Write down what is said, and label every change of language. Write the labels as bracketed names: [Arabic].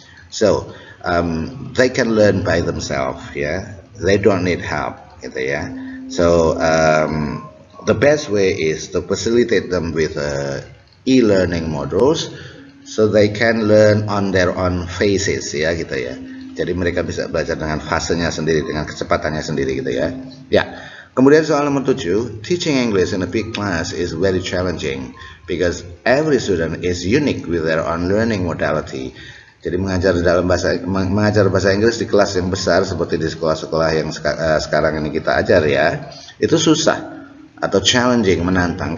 [English] So, they can learn by themselves ya. They don't need help gitu ya. So, the best way is to facilitate them with e-learning modules, so they can learn on their own phases ya gitu ya. [Indonesian] Jadi mereka bisa belajar dengan fasenya sendiri, dengan kecepatannya sendiri gitu ya. Ya. Kemudian soal nomor 7, [English] teaching English in a big class is very challenging because every student is unique with their own learning modality. [Indonesian] Jadi mengajar bahasa Inggris di kelas yang besar seperti di sekolah-sekolah yang sekarang ini kita ajar ya, itu susah atau challenging, menantang.